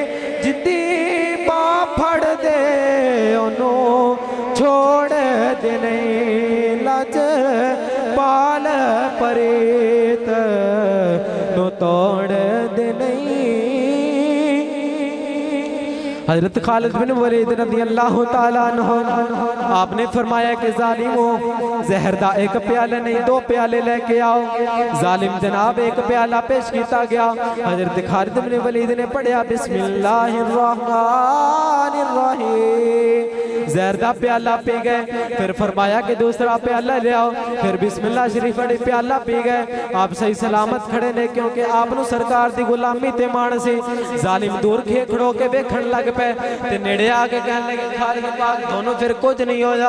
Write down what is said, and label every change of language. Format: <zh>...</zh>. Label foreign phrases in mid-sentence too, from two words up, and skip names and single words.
<pa>جدی باں پھڑ دے اونوں چھوڑ دے نہیں. لج پال پریت نوں توڑ دے نہیں. حضرت خالد بن ولید</pa> <ar>رضي الله تعالى عنه</ar> <pa>آپنے فرمایا کہ ظالمو زہر دا اک پیالہ نہیں دو پیالے لے کے آؤ. ظالم جناب اک پیالہ پیش کیا گیا. حضرت خالد بن ولید نے پڑھیا</pa> <ar>بسم الله الرحمن الرحيم,</ar> <pa>زہر دا پیالہ پی گئے. فیر فرمایا کہ دوسرا پیالہ لے آؤ۔ فیر بسم اللہ شریف پڑھی، پیالہ پی گئے. آپ صحیح سلامت کھڑے نے، کیونکہ آپنوں سرکار دی غلامی تے مان سی. ظالم دور کھے کھڑو کے ویکھن لگ پے تے نیڑے آ کے کہن لگے خالد پاک دونوں فیر کجھ نہیں ہویا.</pa>